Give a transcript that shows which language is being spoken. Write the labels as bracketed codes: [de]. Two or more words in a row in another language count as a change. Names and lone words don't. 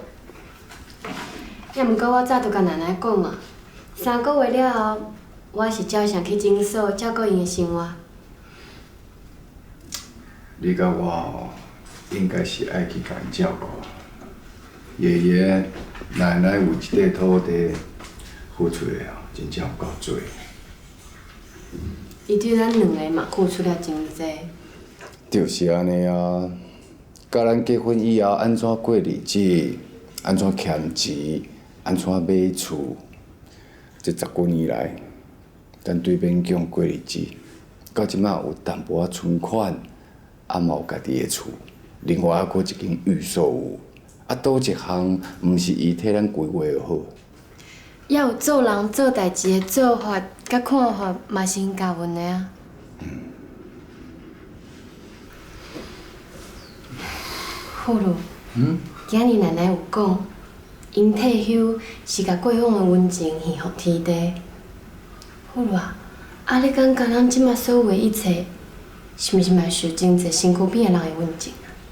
[nan] 也毋过我早就甲奶奶讲啊，3个月了后，我是照常去诊所照顾因的生活。你甲我吼，应该是爱去甲因照顾。爷爷、奶奶有一块土地，付出的哦，真正有够多。伊对咱2个嘛付出了真多。就是安尼啊，甲咱结婚以后安怎过日子，安怎欠钱，安怎买厝，这10几年来，咱对勉强过日子，到即马有淡薄仔存款，啊嘛有家己的厝，另外还佫一间寓所有，啊倒一项毋是伊替咱规划就好。也有做人做代志的做法甲看法，嘛是因家阮的啊。富路，今日奶奶有讲， 因退休是甲过往的温情献互天地。富路啊，你感觉咱即马所有的一切，是毋是嘛受真侪身躯边的人的温情啊？